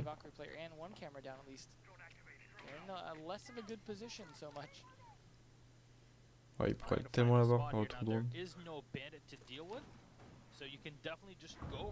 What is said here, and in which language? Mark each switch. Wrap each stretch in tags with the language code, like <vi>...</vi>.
<en>Valkyrie player and one camera down at least. They're in a less of a good position so much.</en> <fr>Ouais, il pourrait tellement l'avoir par autre drone.</fr> <en>There is no bandit to deal with, so you can definitely just go.</en>